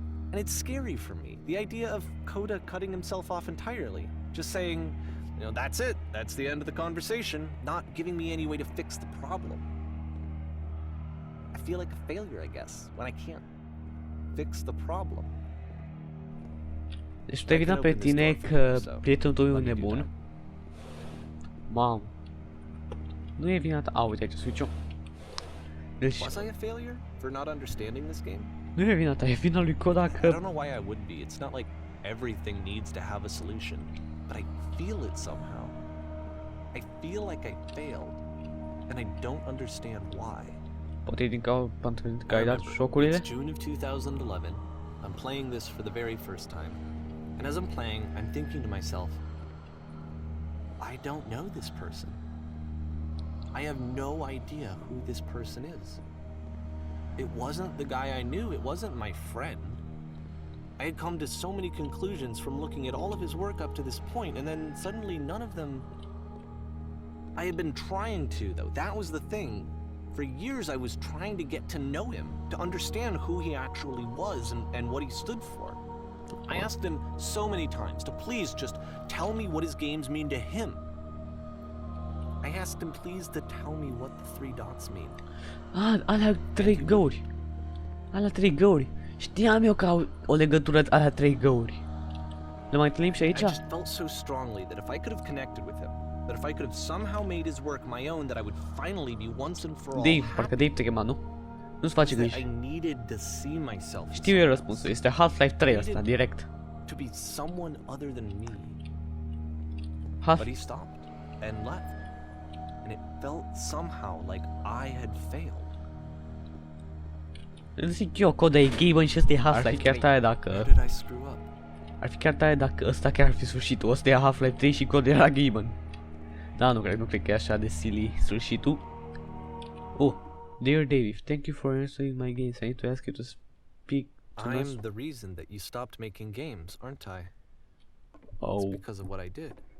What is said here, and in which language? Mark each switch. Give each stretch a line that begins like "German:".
English: And it's scary for me, the idea of Coda cutting himself off entirely, just saying, you know, that's it, that's the end of the conversation, not giving me any way to fix the problem. I feel like a failure, I guess, when I can't fix the problem.
Romanian: Deci tu te-ai vinat pe tine că prietenul tău e un nebun. Mamă. Nu e vinat. A, uite aici switch-ul. Deci...
English: Was I a failure for not understanding this game?
Romanian: Nu e vina ta, e vina lui Coda că...
English: I don't know why I would be. It's not like everything needs to have a solution, but I feel it somehow. I feel like I failed, and I don't understand why.
Romanian: Poate e din pentru că ai dat șocurile?
English: It's June of 2011. I'm playing this for the very first time, and as I'm playing, I'm thinking to myself, I don't know this person. I have no idea who this person is. It wasn't the guy I knew, it wasn't my friend. I had come to so many conclusions from looking at all of his work up to this point, and then suddenly none of them... I had been trying to, though, that was the thing. For years I was trying to get to know him, to understand who he actually was and what he stood for. I asked him so many times to please just tell me what his games mean to him. I asked him please to tell me what the 3 dots mean.
Romanian: Ah, alea 3 găuri. Alea 3 găuri. Știam eu că au o legătură alea 3 găuri. Le mai întâlnim și aici?
English: I just felt so strongly that if I could have connected with him, that if I could have somehow made his work my own, that I would finally be once and for all
Romanian: Dave, parcă Dave te chema, nu? Nu-ți face griji.
English: I needed to see myself.
Romanian: Știu eu răspunsul, este Half-Life 3 ăsta, direct.
English: To be someone other than me. But he stopped and left. And it felt somehow like I had failed.
Romanian: Zic eu, Coda e Gaben și ăsta e Half-Life, chiar tare dacă... Ar fi chiar tare dacă ăsta chiar ar fi sfârșitul, ăsta e Half-Life 3 și Coda era Gaben. Da, nu cred că e așa de silly sfârșitul.
English: Oh, dear Dave, thank you for answering my games. I need to ask you to speak to us. I'm the reason that you stopped making games, aren't I? Oh. It's because of what I did.